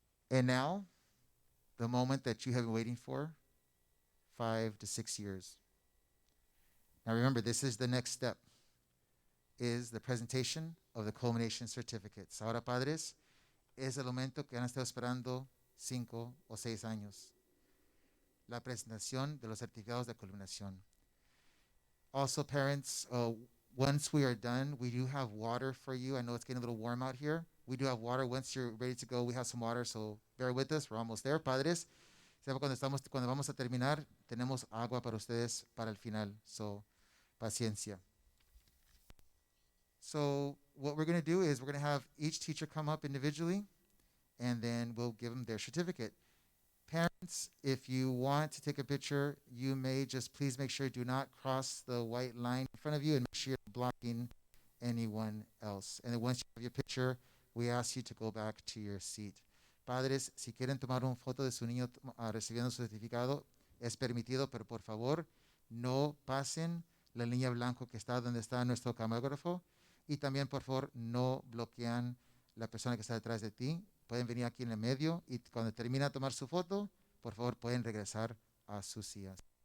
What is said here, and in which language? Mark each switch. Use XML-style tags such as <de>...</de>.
<en>And now, the moment that you have been waiting for, 5 to 6 years. Now remember, this is the next step, is the presentation of the culmination certificates.</en> <es>Ahora, padres, es el momento que han estado esperando 5 o 6 años. La presentación de los certificados de culminación.</es> <en>Also, parents, once we are done, we do have water for you. I know it's getting a little warm out here. We do have water. Once you're ready to go, we have some water, so bear with us. We're almost there, padres.</en> <es>Cuando vamos a terminar, tenemos agua para ustedes para el final, so paciencia. So</es> <en>what we're going to do is we're going to have each teacher come up individually, and then we'll give them their certificate. Parents, if you want to take a picture, you may just please make sure you do not cross the white line in front of you and make sure you're blocking anyone else. And then once you have your picture, we ask you to go back to your seat.</en> <es>Padres, si quieren tomar una foto de su niño recibiendo su certificado, es permitido, pero por favor, no pasen la línea blanca que está donde está nuestro camarógrafo, y también, por favor, no bloquean la persona que está detrás de ti. Pueden venir aquí en el medio y cuando termina de tomar su foto, por favor, pueden regresar a sus sillas.</es>